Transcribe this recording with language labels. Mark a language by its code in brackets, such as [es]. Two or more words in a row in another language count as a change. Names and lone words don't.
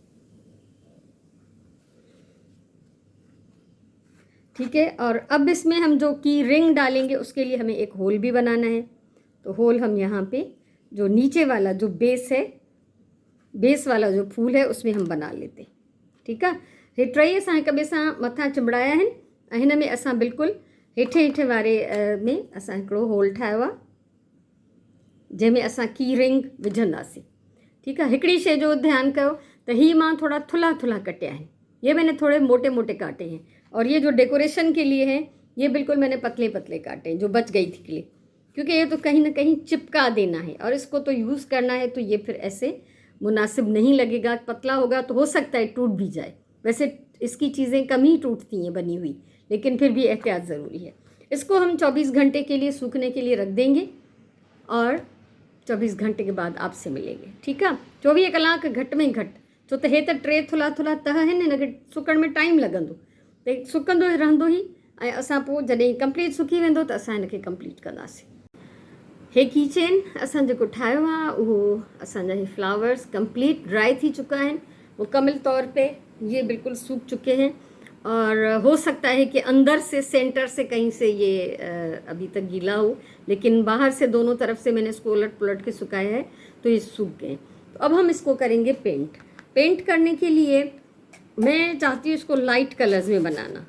[hi] ठीक है। और अब इसमें हम जो की रिंग डालेंगे उसके लिए हमें एक होल भी बनाना है। तो होल हम यहाँ पे जो नीचे वाला जो बेस है, बेस वाला जो फूल है उसमें हम बना लेते हैं। ठीक है। [sd] हे टई असां हिक ॿिए सां मथां चिंबड़ाया आहिनि ऐं हिन में असां बिल्कुलु हेठे हेठे वारे में असां हिकिड़ो होल ठाहियो आहे जंहिंमें असां की रिंग विझंदासीं। ठीकु आहे। हिकिड़ी शइ जो ध्यानु कयो त हीअ मां थोड़ा थुल्हा थुल्हा कटिया आहिनि, [hi] ये मैंने थोड़े मोटे मोटे काटे हैं, और ये जो डेकोरेशन के लिए हैं ये बिल्कुल मैंने पतले पतले काटे हैं जो बच गई थी क्ले, क्योंकि ये तो कहीं ना कहीं चिपका देना है और इसको तो यूज़ करना है। तो ये फिर ऐसे मुनासिब नहीं लगेगा, पतला होगा तो हो सकता है टूट भी जाए। वैसे इसकी चीज़ें कम ही टूटती हैं बनी हुई, लेकिन फिर भी एहतियात ज़रूरी है। इसको हम 24 घंटे के लिए सूखने के लिए रख देंगे और 24 घंटे के बाद आपसे मिलेंगे। ठीक है। [sd] 24 कलाक घट में घट, छो त हे त टे थुल्हा थुल्हा तह आहिनि, हिनखे सुकण में टाइम लॻंदो, त सुकंदो रहंदो ई, ऐं असां पोइ जॾहिं कंप्लीट सुकी वेंदो त असां हिनखे कंप्लीट कंदासीं। हे की चेन असां जेको ठाहियो आहे उहो असांजा हे फ्लावर्स [en] complete dry [sd] थी चुका आहिनि मुकम्मल तौर पे, [hi] ये बिल्कुल सूख चुके हैं, और हो सकता है कि अंदर से सेंटर से कहीं से ये अभी तक गीला हो, लेकिन बाहर से दोनों तरफ से मैंने इसको उलट पुलट के सुखाया है तो ये सूख गए। तो अब हम इसको करेंगे पेंट। पेंट करने के लिए मैं चाहती हूँ इसको [en] light colours [hi] में बनाना।